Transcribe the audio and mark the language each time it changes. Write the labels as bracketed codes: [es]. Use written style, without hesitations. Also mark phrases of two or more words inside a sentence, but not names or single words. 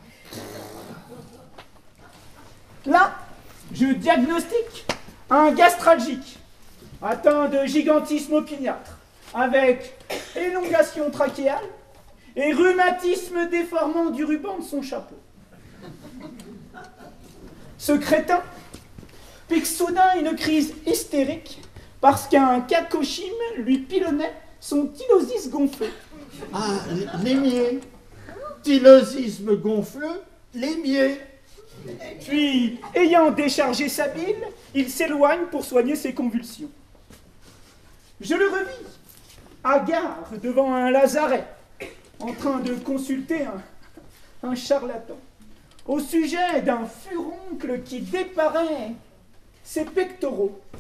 [fr] Là, je diagnostique un gastralgique atteint de gigantisme opiniâtre, avec élongation trachéale et rhumatisme déformant du ruban de son chapeau. Ce crétin pique soudain une crise hystérique parce qu'un cacochime lui pilonnait son tylosis gonflé. Ah, l'émier. Tylosisme gonfleux, l'émier. Puis, ayant déchargé sa bile, il s'éloigne pour soigner ses convulsions. Je le revis, hagard devant un lazaret, en train de consulter un charlatan, au sujet d'un furoncle qui déparait ses pectoraux.